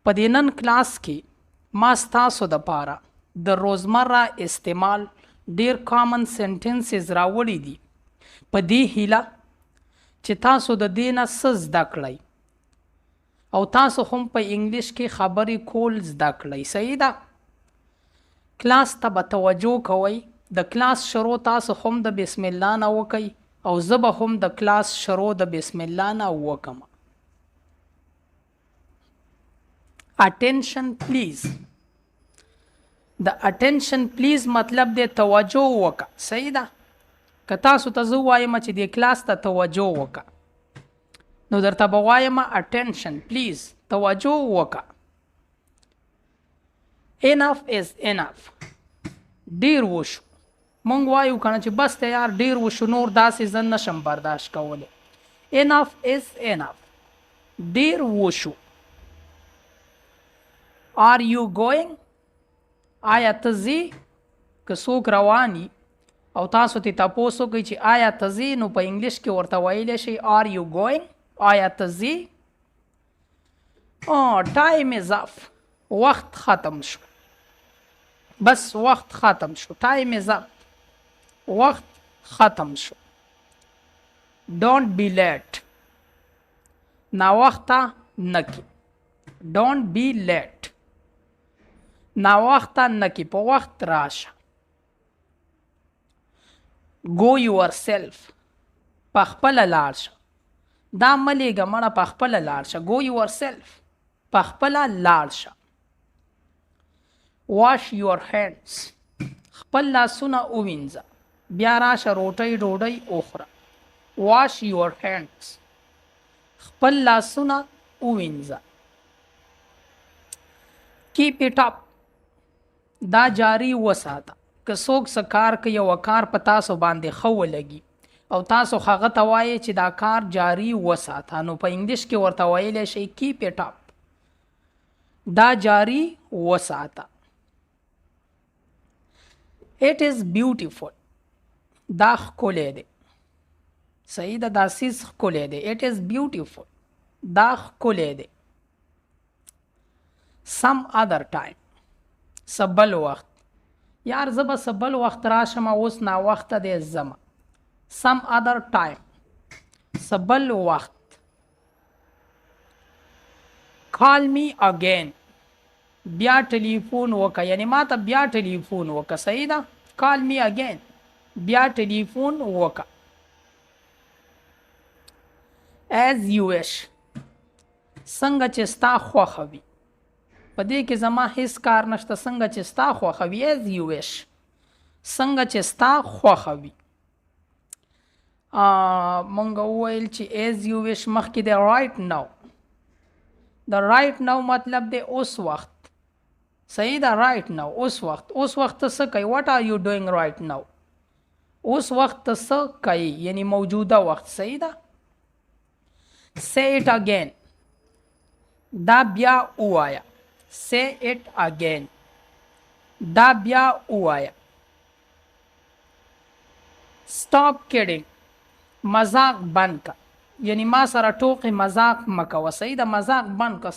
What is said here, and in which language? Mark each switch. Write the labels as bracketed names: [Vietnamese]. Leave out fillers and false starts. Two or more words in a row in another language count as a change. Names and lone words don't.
[Pashto] په دې نن کلاس کې ما ستاسو دپاره د روزمره استعمال ډیر [English] common sentences [Pashto] راوړي دي، په دې هیله چې تاسو د دې نه څه زده کړئ او تاسو هم په انګلیش کې خبرې کول زده کړئ. صحیح ده؟ کلاس ته به توجه کوئ. د کلاس شروع تاسو هم د بسم الله نه وکئ او زه به هم د کلاس شروع د بسم الله نه وکم. [English] Attention please. [Pashto] د [English] attention please [Pashto] مطلب دی توجه وکړه. صحیح ده؟ که تاسو ته زه وایم چې د کلاس ته توجه وکړه، نو درته به وایم [English] attention please، [Pashto] توجه وکړه. [English] enough is enough، [Pashto] ډیر وشو. مونږ وایو کنه چې بس ته یار ډیر وشو، نور داسې زه نشم برداشت کولی. [English] enough is enough، [Pashto] ډیر وشو. [English] are you going، [Pashto] آیا ته ځې؟ که څوک رواني او تاسو ته تپوس وکړئ چې آیا ته ځې، نو په انګلیش کې ورته ویلی شئ [English] are you going، [Pashto] آیا ته ځې. [English] time is up، [Pashto] وخت ختم شو. بس وخت ختم شو. [English] time is up، [Pashto] وخت ختم شو. [English] don't be late، [Pashto] ناوخته نکی. [English] don't be late، [Pashto] ناوخته نکی، په وخت راشه. [English] go yourself، [Pashto] په خپله لاړ شه. دا مه لیږه مړه، په خپله لاړ شه. [English] go yourself، [Pashto] په خپله لاړ شه. [English] wash your hands، [Pashto] خپل لاسونه ووینځه، بیا راشه روټۍ ډوډۍ وخوره. [English] wash your hands، [Pashto] خپل لاسونه ووینځه. [English] keep it up، [Pashto] دا جاری وساته. که څوک څه کار کوي او کار په تاسو باندې ښه ولګي او تاسو هغه ته وایئ چې دا کار جاری وساته، نو په انګلیش کې ورته ویلی شئ [English] keep it up، [Pashto] دا جاری وساته. [English] it is beautiful، [Pashto] دا ښکلی دی. صحیح ده؟ دا څیز ښکلی دی. [English] it is beautiful، [Pashto] دا ښکلی دی. [English] some other time، [Pashto] سبل وخت. یار زه به سبل وخت راشم، اوس ناوخته دی ځمه. [English] some other time، [Pashto] سبل وخت. [English] call me again، [Pashto] بیا ټلیفون وکړه، یعنی ما ته بیا ټلیفون وکړه. صحیح ده؟ [English] call me again، [Pashto] بیا ټلیفون وکړه. [English] as you wish، [Pashto] څنګه چې ستا خوښه وي. په دې کې زما هیڅ کار نشته، څنګه چې ستا خوښه وي. [English] as you wish، [Pashto] څنګه چې ستا خوښه وي. مونږ وویل چې [English] as you wish [Pashto] مخکې دی [English] right now. [Pashto] د [English] right now [Pashto] مطلب دی اوس وخت. صحیح ده؟ [English] right now، [Pashto] اوس وخت. اوس وخت ته څه کوي؟ [English] what are you doing right now، [Pashto] اوس وخت ته څه کوي، یعنی موجوده وخت. صحیح ده؟ [English] say it again، [Pashto] دا بیا ووایه. [English] say it again، [Pashto] دا بیا ووایه. [English] stop kidding، [Pashto] مذاق بند که، یعنی ما سره ټوقې مذاق مه کوه. صحیح ده؟ مذاق بند که.